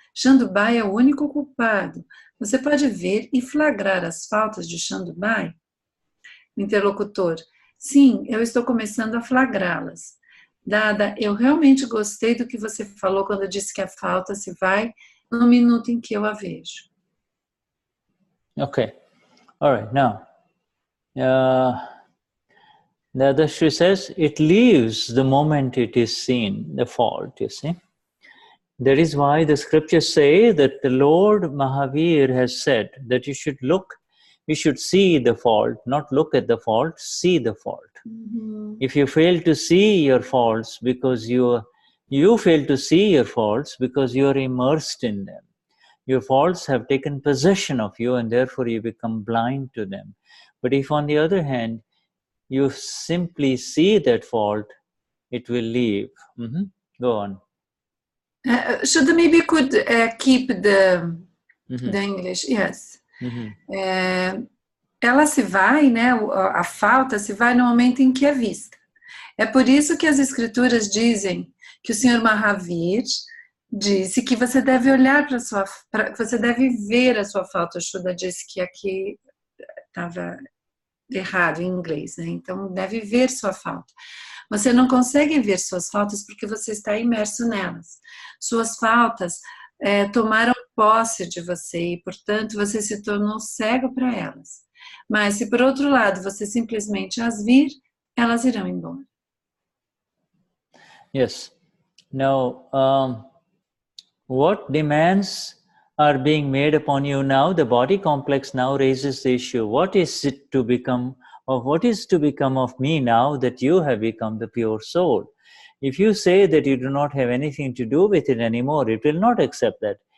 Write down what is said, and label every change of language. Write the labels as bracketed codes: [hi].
[pt] Shandubai é o único culpado. Você pode ver e flagrar as faltas de Shandubai? Interlocutor: sim, eu estou começando a flagrá-las. Dada, eu realmente gostei do que você falou quando disse que a falta se vai no minuto em que eu a vejo. [en] Okay. All right. Now, Dadashri says, it leaves the moment it is seen, the fault, you see. That is why the scriptures say that the Lord Mahavir has said that you should see the fault, not look at the fault, see the fault. Mm-hmm. If you fail to see your faults because you fail to see your faults because you are immersed in them. Your faults have taken possession of you and therefore you become blind to them. But if on the other hand, you simply see that fault, it will leave. Mm-hmm. Go on. Shuddha maybe could keep the English, yes. Mm-hmm. [pt] Ela se vai, né, a falta se vai no momento em que é vista. É por isso que as escrituras dizem que o Senhor Mahavir disse que você deve olhar você deve ver a sua falta. O Shuddha disse que aqui estava errado em inglês, né? Então deve ver sua falta. Você não consegue ver suas faltas porque você está imerso nelas. Suas faltas tomaram posse de você e, portanto, você se tornou cego para elas. Mas se por outro lado você simplesmente as vir, elas irão embora. [en] Yes. Now, what demands are being made upon you now? The body complex now raises the issue. What is it to become, or what is to become of me now that you have become the pure soul? If you say that you do not have anything to do with it anymore, it will not accept that.